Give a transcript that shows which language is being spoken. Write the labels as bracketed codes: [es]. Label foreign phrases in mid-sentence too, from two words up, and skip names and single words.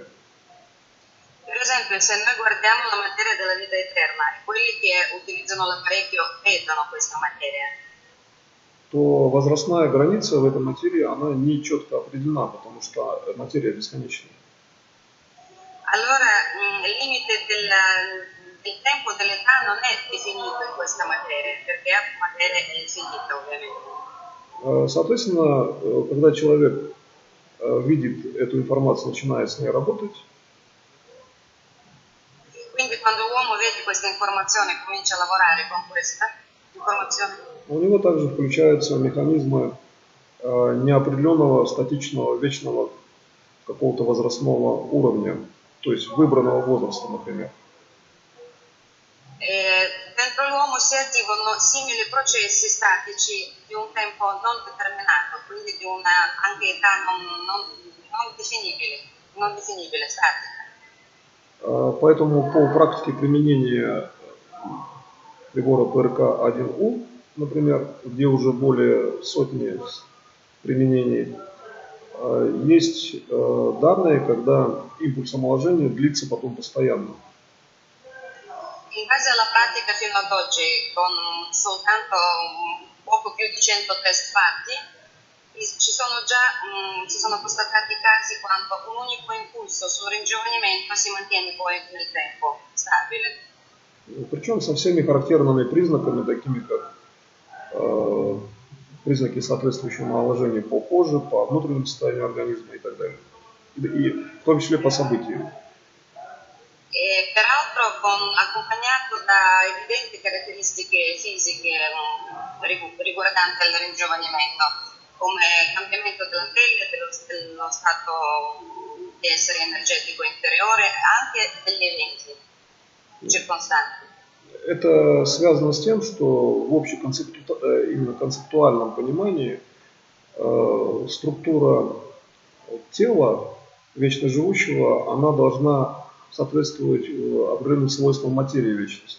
[it] Per esempio, se noi guardiamo la materia della vita eterna e quelli che utilizzano l'apparecchio vedono questa materia, [ru] то возрастная граница в этой материи, она не четко определена, потому что материя бесконечна. [it] Allora il limite del tempo dell'età non è definito in questa materia, perché è materia infinita ovviamente. [ru] Соответственно, когда человек видит эту информацию, начинает с ней работать, [it] Quindi quando l'uomo vede questa informazione e comincia a lavorare con questa informazione, [ru] у него также включаются механизмы неопределенного, статичного, вечного какого-то возрастного уровня, то есть выбранного возраста, например. [it] Dentro l'uomo si attivano simili processi statici di un tempo non determinato, quindi di una anche età non definibile, statica. [ru] Поэтому по практике применения прибора ПРК-1У, например, где уже более сотни применений, есть данные, когда импульс омоложения длится потом постоянно. [it] In base alla pratica fino ad oggi, con soltanto poco più di 100 test fatti, ci sono constatati casi quando un unico impulso sul ringiovanimento si mantiene poi nel tempo stabile. [ru] Причем со всеми характерными признаками, такими как признаки соответствующего омоложения по коже, по внутреннему состоянию организма и так далее. И в том числе по событиям. [it] E peraltro accompagnato da evidenti caratteristiche fisiche riguardanti il ringiovanimento, come cambiamento della pelle, dello stato di essere energetico interiore, anche degli eventi circostanti. [ru] Это связано с тем, что в именно концептуальном понимании структура тела вечно живущего, она должна соответствовать определенным свойствам материи вечности.